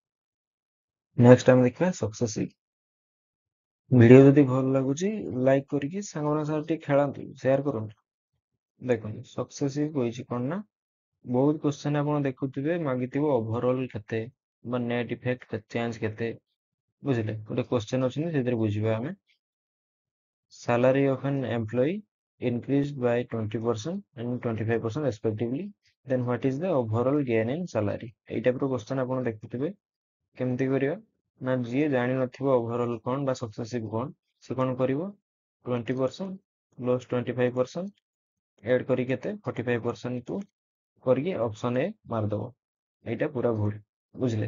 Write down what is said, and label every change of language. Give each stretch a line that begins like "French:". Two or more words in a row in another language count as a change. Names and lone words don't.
Odia: ନେକ୍ସଟ ଆମେ ଦେଖିବା
English: successive video
Odia: ଯଦି ଭଲ ଲାଗୁଛି ଲାଇକ୍ କରିକି ସାଙ୍ଗମାନଙ୍କ ସାଙ୍ଗରେ ଟିକେ ଖେଳନ୍ତୁ, ସେୟାର କରନ୍ତୁ। ଦେଖନ୍ତୁ ସକ୍ସେସିଭ କହିଛି କ'ଣ ନା, ବହୁତ କ୍ୱେଶ୍ଚନ ଆପଣ ଦେଖୁଥିବେ ମାଗିଥିବ ଓଭରଅଲ୍ କେତେ ବା
English: net effect change
Odia: କେତେ, ବୁଝିଲେ? ଗୋଟେ କ୍ୱେଶ୍ଚନ ଅଛି ସେଥିରେ ବୁଝିବା ଆମେ।
English: Salary of an employee increased by 20% and 25% respectively. Then what is the overall gain in salary?
Odia: এই ଟାଇପର କ୍ୱେଶ୍ଚନ ଆପଣ ଦେଖୁଥିବେ। କେମିତି କରିବା ନା, ଯିଏ ଜାଣିନଥିବ ଓଭରଅଲ୍ କ'ଣ ବା ସକ୍ସେସିଭ କ'ଣ, ସେ କ'ଣ କରିବ, 20% ପ୍ଲସ୍ 25% ଏଡ୍ କରି କେତେ 45% କରିକି
English: option A
Odia: ମାରିଦବ। এইটা ପୁରା ଭୁଲ, ବୁଝିଲେ?